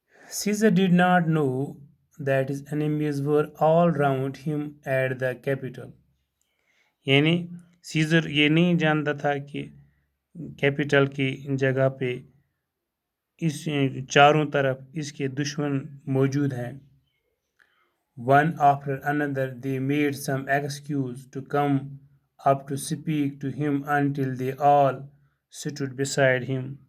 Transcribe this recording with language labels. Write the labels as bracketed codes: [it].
[en] Caesar did not know that his enemies were all round him at the capital. [ur] یعنی scissor یہ نہیں جانتا تھا کہ کیپٹل کی جگہ پہ اس چاروں طرف اس کے دشمن موجود ہیں. [en] One after another they made some excuse to come up to speak to him until they all stood beside him.